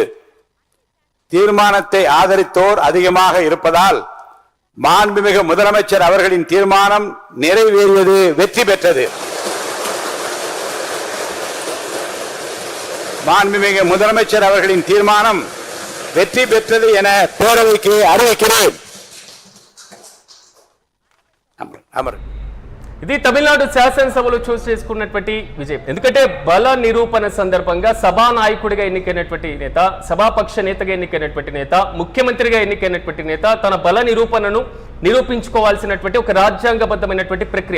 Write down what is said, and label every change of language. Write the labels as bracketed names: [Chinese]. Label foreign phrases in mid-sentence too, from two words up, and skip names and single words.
[Tamil] தீர்மானத்தை ஆதரித்தோர் அதிகமாக இருப்பதால் மாண்புமிகு முதலமைச்சர் அவர்களின் தீர்மானம் நிறைவேறியது, வெற்றி பெற்றது. மாண்புமிகு முதலமைச்சர் அவர்களின் தீர்மானம் வெற்றி பெற்றது என பேரவைக்கு அறிவிக்கிறேன். [Telugu] ఇది తమిళనాడు శాసనసభలో చూస్ చేసుకున్నటువంటి విజయం. ఎందుకంటే బల నిరూపణ సందర్భంగా సభానాయకుడిగా ఎన్నికైనటువంటి నేత, సభాపక్ష నేతగా ఎన్నికైనటువంటి నేత, ముఖ్యమంత్రిగా ఎన్నికైనటువంటి నేత తన బల నిరూపణను నిరూపించుకోవాల్సినటువంటి ఒక రాజ్యాంగబద్ధమైనటువంటి ప్రక్రియ.